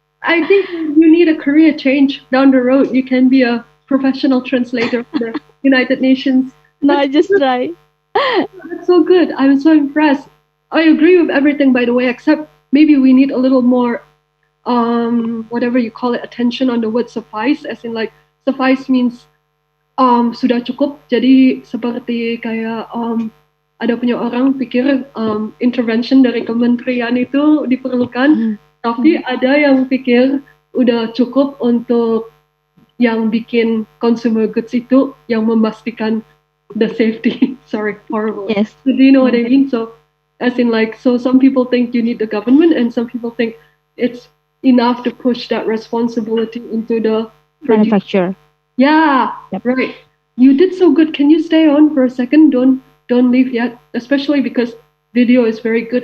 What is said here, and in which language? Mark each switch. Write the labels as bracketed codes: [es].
[en] I think you need a career change down the road. You can be a professional translator for the United Nations. No, I just try. That's so good. I'm so impressed. I agree with everything, by the way, except maybe we need a little more, whatever you call it, attention on the word suffice. As in, like, suffice means [id] sudah cukup. Jadi seperti kayak ada punya orang pikir intervention dari kementerian itu diperlukan, tapi ada yang pikir udah cukup untuk yang bikin consumer goods itu yang memastikan [en] the safety. Sorry, horrible. Yes. So do you know what I mean? So as in like, so some people think you need the government and some people think it's enough to push that responsibility into the manufacturer. Yeah, yep. Right. You did so good. Can you stay on for a second? Don't leave yet, especially because video is very good.